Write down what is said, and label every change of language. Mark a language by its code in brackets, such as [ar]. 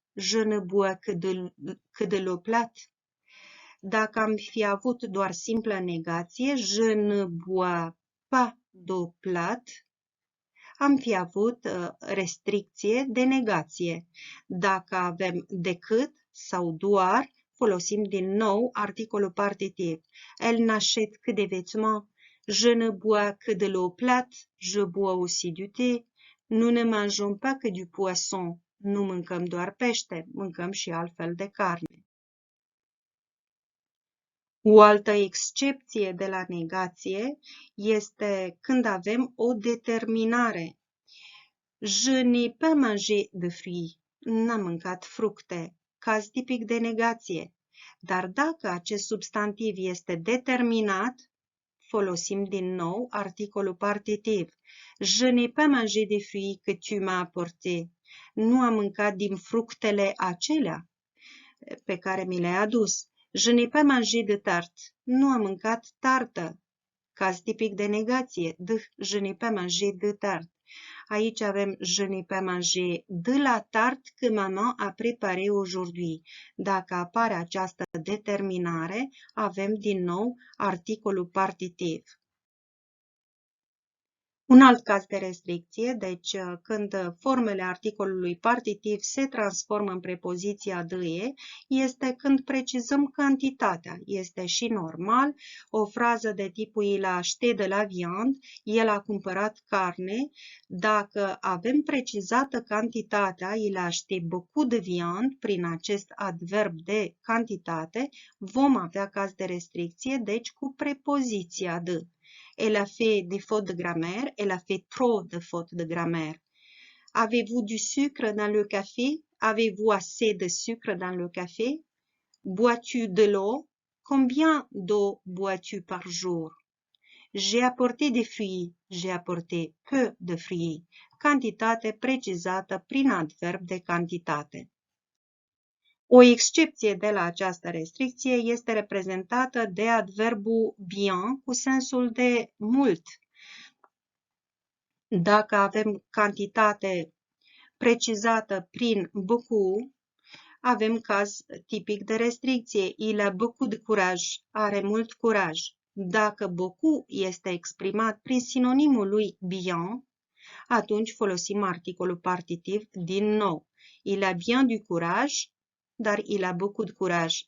[fr] Je ne bois que de l'eau plate. [ro] Dacă am fi avut doar simplă negație, [fr] je ne bois pas d'eau plate, [ro] am fi avut restricție de negație. Dacă avem decât sau doar, folosim din nou articolul partitiv. [fr] Elle n'achète que des vêtements. Je ne bois que de l'eau plate. Je bois aussi du thé. Nous ne mangeons pas que du poisson. [ro] Nu mâncăm doar pește, mâncăm și altfel de carne. O altă excepție de la negație este când avem o determinare. [fr] Je n'ai pas mangé de fruits. [ro] N-am mâncat fructe. Caz tipic de negație. Dar dacă acest substantiv este determinat, folosim din nou articolul partitiv. [fr] Je n'ai pas mangé des fruits que tu m'as apporté. [ro] Nu am mâncat din fructele acelea pe care mi le-ai adus. [fr] Je n'ai pas mangé de tarte. [ro] Nu am mâncat tartă. Caz tipic de negație. [fr] Je n'ai pas mangé de tarte. [ro] Aici avem [fr] je n'ai pas mangé de la tarte que maman a préparé aujourd'hui. [ro] Dacă apare această determinare, avem din nou articolul partitiv. Un alt caz de restricție, deci când formele articolului partitiv se transformă în prepoziția de, este când precizăm cantitatea. Este și normal, o frază de tipul [fr] il a acheté de la viande, [ro] el a cumpărat carne. Dacă avem precizată cantitatea, [fr] il a acheté beaucoup de viande, [ro] prin acest adverb de cantitate, vom avea caz de restricție, deci cu prepoziția de. [fr] Elle a fait des fautes de grammaire, elle a fait trop de fautes de grammaire. Avez-vous du sucre dans le café? Avez-vous assez de sucre dans le café? Bois-tu de l'eau? Combien d'eau bois-tu par jour? J'ai apporté des fruits, j'ai apporté peu de fruits. [ro] Cantitate precizată prin adverb de cantitate. O excepție de la această restricție este reprezentată de adverbul bien cu sensul de mult. Dacă avem cantitate precizată prin beaucoup, avem caz tipic de restricție. [fr] Il a beaucoup de courage, [ro] are mult curaj. Dacă beaucoup este exprimat prin sinonimul lui bien, atunci folosim articolul partitiv din nou. [fr] Il a bien du courage, dar il a beaucoup de courage.